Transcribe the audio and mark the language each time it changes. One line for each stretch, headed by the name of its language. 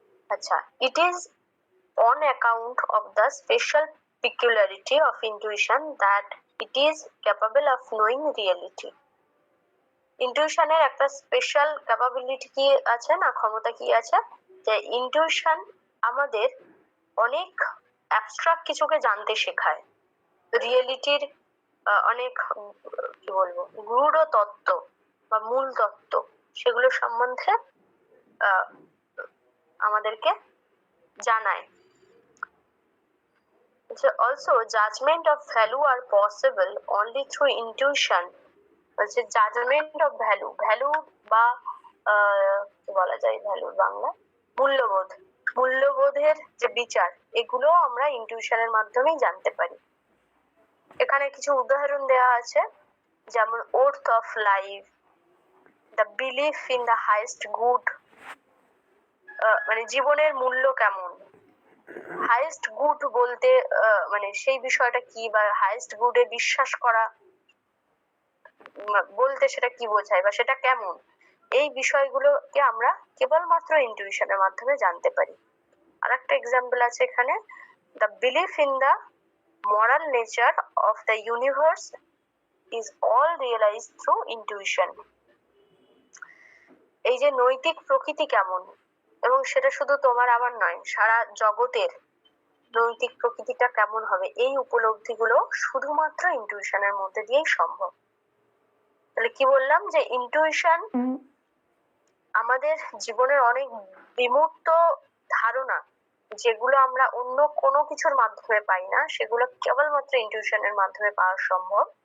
English: আচ্ছা, it is on account of the special peculiarity of intuition that it is capable of knowing reality.
Bangla: ইনটিউশনের একটা special capability কি আছে না, ক্ষমতা কি আছে, যে ইনটিউশন আমাদের অনেক অ্যাবস্ট্রাক্ট কিছুকে জানতে শেখায়, রিয়েলিটির অনেক কি বলবো গূঢ় তত্ত্ব বা মূল তত্ত্ব সেগুলো সম্বন্ধে আমাদেরকে জানায়।
English: Also, judgment of value are possible only through intuition.
Bangla: বলছে জাজমেন্ট অফ ভ্যালু, ভ্যালু বা কি বলা যায় ভ্যালুর বাংলা, মূল্যবোধ, মূল্যবোধের যে বিচার এগুলো আমরা ইনটিউশনের মাধ্যমেই জানতে পারি। এখানে কিছু উদাহরণ দেওয়া আছে, যেমন
English: worth of life, the belief in the highest good,
Bangla: মানে জীবনের মূল্য কেমন, হাইয়েস্ট গুড বলতে মানে সেই বিষয়টা কি, বা হাইয়েস্ট গুডে বিশ্বাস করা বলতে সেটা কি বোঝায় বা সেটা কেমন, এই বিষয়গুলোকে আমরা কেবলমাত্র ইনটিউশনের মাধ্যমে জানতে পারি। আর একটা এক্সাম্পল আছে এখানে,
English: The belief in the moral nature of the universe is all realized through intuition.
Bangla: এই যে নৈতিক প্রকৃতি কেমন, এবং সেটা শুধু তোমার আমার নয়, সারা জগতের নৈতিক প্রকৃতিটা কেমন হবে, এই উপলব্ধিগুলো শুধুমাত্র ইনটিউশনের মধ্যে দিয়েই সম্ভব। তাহলে কি বললাম, যে ইনটিউশন আমাদের জীবনের অনেক বিমূর্ত ধারণা যেগুলো আমরা অন্য কোনো কিছুর মাধ্যমে পাই না, সেগুলো কেবলমাত্র ইনটিউশনের মাধ্যমে পাওয়া সম্ভব।